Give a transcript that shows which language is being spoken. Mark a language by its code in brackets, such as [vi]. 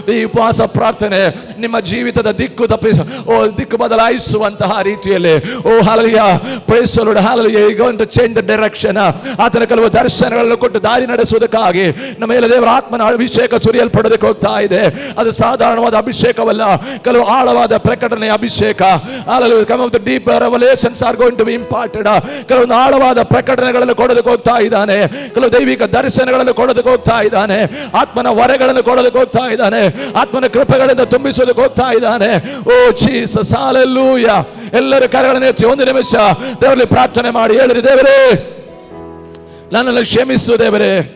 [kn] ಈ ಉಪವಾಸ ಪ್ರಾರ್ಥನೆ ನಿಮ್ಮ ಜೀವಿತದ ದಿಕ್ಕು ಬದಲಾಯಿಸುವಂತಹ ರೀತಿಯಲ್ಲಿ, ಓ hallelujah, [en] praise the Lord, [kn] hallelujah, [en] You going to change the direction. [kn] ಆತನ ಕೆಲವು ದರ್ಶನಗಳನ್ನು ಕೊಟ್ಟು ದಾರಿ ನಡೆಸುವುದಕ್ಕಾಗಿ ನಮ್ಮ ಮೇಲೆ ದೇವರ ಆತ್ಮನ ಅಭಿಷೇಕ ಸುರಿಯಲ್ಪಡೋದಕ್ಕೆ ಹೋಗ್ತಾ ಇದೆ. ಅದು ಸಾಧಾರಣವಾದ ಅಭಿಷೇಕವಲ್ಲ, ಕೆಲವು ಆಳವಾದ ಪ್ರಕಟಣೆಯ ಅಭಿಷೇಕ. [en] Some of the deep revelations are going to be imparted. [kn] ಕೆಲವೊಂದು ಆಳವಾದ ಪ್ರಕಟಣೆಗಳನ್ನು ಕೊಡೋದಕ್ಕೆ ಹೋಗ್ತಾ ಇದ್ದಾನೆ. ಕೆಲವು ದೈವಿಕ ದರ್ಶನಗಳನ್ನು ಕೊಡೋದಕ್ಕೆ ಹೋಗ್ತಾ ಇದ್ದಾನೆ. ಆತ್ಮನ ವರಗಳನ್ನು ಕೊಡೋದಕ್ಕೆ ಹೋಗ್ತಾ ಇದ್ದಾನೆ. ಆತ್ಮನ ಕೃಪೆಗಳಿಂದ ತುಂಬಿಸೋದಕ್ಕೆ ಹೋಗ್ತಾ ಇದ್ದಾನೆ. ಓ ಜೀಸಸ್, ಹಲ್ಲೆಲೂಯಾ. ಎಲ್ಲರೂ ಕರೆಗಳನ್ನು ಎತ್ತಿ 1 ನಿಮಿಷ ದೇವರಲ್ಲಿ ಪ್ರಾರ್ಥನೆ ಮಾಡಿ ಹೇಳಿರಿ, ದೇವರೇ ನನ್ನನ್ನು ಕ್ಷಮಿಸು, ದೇವರೇ